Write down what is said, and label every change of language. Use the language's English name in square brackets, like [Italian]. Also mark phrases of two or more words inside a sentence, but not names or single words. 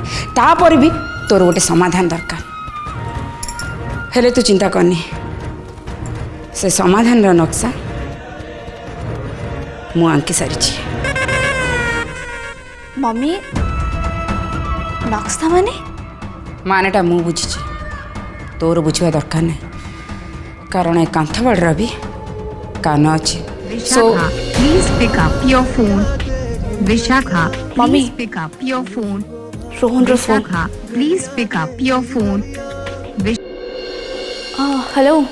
[Odia] ତାପର ଭି ତୋର ଗୋଟେ ସମାଧାନ ଦରକାର। ହେଲେ ତୁ ଚିନ୍ତା କରନି, ସେ ସମାଧାନ ର ନକ୍ସା ମୁ ଆଙ୍କି ସାରି। ମମି ନକ୍ସା ମାନେ? ମାନେଟା ମୁ ବୁଝି, ତୋର ବୁଝା ଦରକାର ନାହିଁ, କାରଣ ଏ କାନ୍ଥବାଡ଼ ଭି କାନ ଅଛେ। [English] Vishakha, please pick up your phone. Vishakha, Mommy. please pick up your phone. [Odia] ରୋହନ ର ଫୋନ। [English] Vishakha, please pick up your phone. हेलो।